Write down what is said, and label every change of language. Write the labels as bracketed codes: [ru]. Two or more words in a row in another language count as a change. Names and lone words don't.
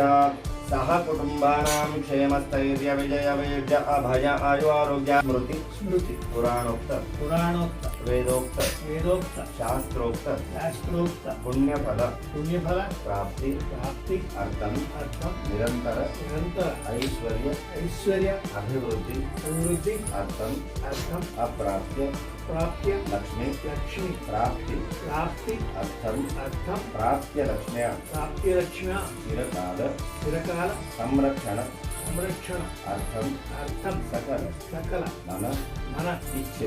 [sa] సహ కుటుంబానాం క్షేమస్థైర్య విజయ వైద్య అభయ ఆయు ఆరోగ్య స్మృతి స్మృతి పురాణోక్త పురాణోక్త వేదోక్త వేదోక్త శాస్త్రోక్త శాస్త్రోక్త పుణ్యఫల పుణ్యఫల ప్రాప్తి ప్రాప్తి అర్థం అర్థం నిరంతర నిరంతర ఐశ్వర్య ఐశ్వర్య అభివృద్ధి అభివృద్ధి అర్థం అర్థం అప్రాప్య प्राप्य लक्ष्मी लक्ष्मी प्राप्ति प्राप्ति अर्थम अर्थम प्राप्य लक्ष्म्या प्राप्य लक्ष्म्या चिरकाल चिरकाल संरक्षण संरक्षण अर्थम अर्थम सकल सकल मन मन इच्छित